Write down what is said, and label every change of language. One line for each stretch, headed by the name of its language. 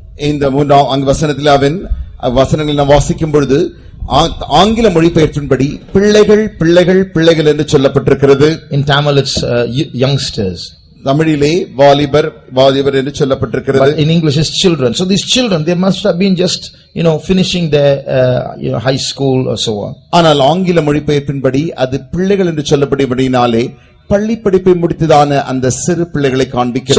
Tamil: இந்த 3ஆம் வசனத்தில் அவன் வசனங்களை நாம் வாசிக்கும் பொழுது ஆங்கில மொழிபெயர்ப்பின்படி பிள்ளைகள் பிள்ளைகள் பிள்ளைகள் என்று சொல்லப்பட்டிருக்கிறது.
English: In Tamil it's youngsters.
Tamil: தமிழிலே வாலிபர் வாலிபர் என்று சொல்லப்பட்டிருக்கிறது.
English: But in English it's children. So these children, they must have been just finishing their high school or so on.
Tamil: ஆனால் ஆங்கில மொழிபெயர்ப்பின்படி அது பிள்ளைகள் என்று சொல்லப்படுவதினாலே பள்ளி படிப்பை முடித்ததான அந்த சிறு பிள்ளைகளை காண்பிக்கிறது.